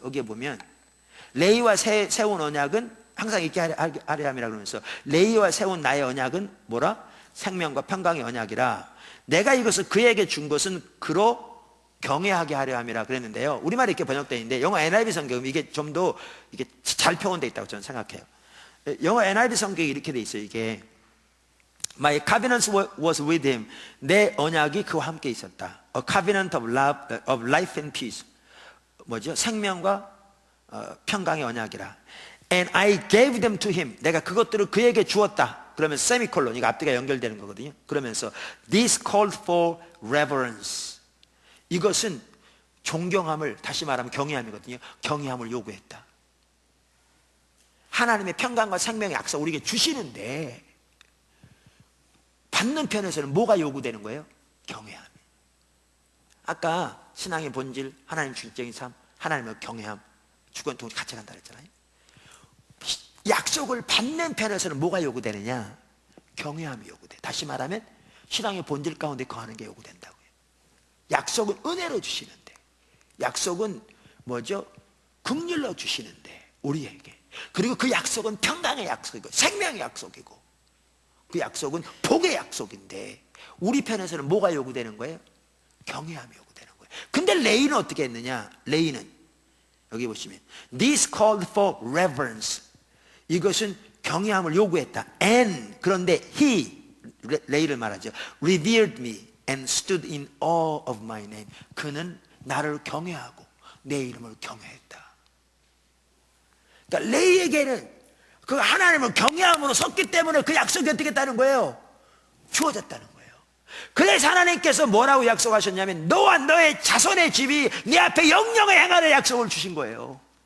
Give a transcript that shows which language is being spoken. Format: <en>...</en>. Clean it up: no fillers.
<ko>여기에 보면 레위와 세운 언약은 항상 있게 하려 함이라 그러면서, 레위와 세운 나의 언약은 뭐라? 생명과 평강의 언약이라. 내가 이것을 그에게 준 것은 그로 경외하게 하려 함이라 그랬는데요. 우리말이 이렇게 번역되어 있는데 영어 NIV 성경은 이게 좀 더 이게 잘 표현되어 있다고 저는 생각해요. 영어 NIV 성경이 이렇게 돼 있어요. 이게</ko> <en>My covenant was with him.</en> <ko>내 언약이 그와 함께 있었다.</ko> <en>A covenant of love, of life and peace.</en> <ko>뭐죠? 생명과 평강의 언약이라.</ko> <en>And I gave them to him.</en> <ko>내가 그것들을 그에게 주었다. 그러면 세미콜론, 이거 앞뒤가 연결되는 거거든요. 그러면서</ko> <en>This called for reverence.</en> <ko>이것은 존경함을, 다시 말하면 경외함이거든요. 경외함을 요구했다. 하나님의 평강과 생명의 약속 우리에게 주시는데 받는 편에서는 뭐가 요구되는 거예요? 경외함. 아까 신앙의 본질, 하나님 중적인 삶, 하나님의 경외함, 주권 동시 같이 간다 그랬잖아요. 약속을 받는 편에서는 뭐가 요구되느냐? 경외함이 요구돼. 다시 말하면 신앙의 본질 가운데 거하는 게 요구된다고요. 약속은 은혜로 주시는데, 약속은 뭐죠? 긍휼로 주시는데 우리에게. 그리고 그 약속은 평강의 약속이고 생명의 약속이고 그 약속은 복의 약속인데 우리 편에서는 뭐가 요구되는 거예요? 경외함이 요구되는 거예요. 근데 레위는 어떻게 했느냐? 레위는 여기 보시면</ko> <en>This called for reverence.</en> <ko>이것은 경외함을 요구했다. And 그런데 he, 레위를 말하죠.</ko> <en>Revered me and stood in awe of my name.</en> <ko>그는 나를 경외하고 내 이름을 경외했다. 그러니까 레위에게는 그 하나님을 경외함으로 섰기 때문에 그 약속이 어떻게 됐다는 거예요? 주어졌다는 거예요. 그래서 하나님께서 뭐라고 약속하셨냐면 너와 너의 자손의 집이 내 앞에 영영을 행하는 약속을 주신 거예요.</ko>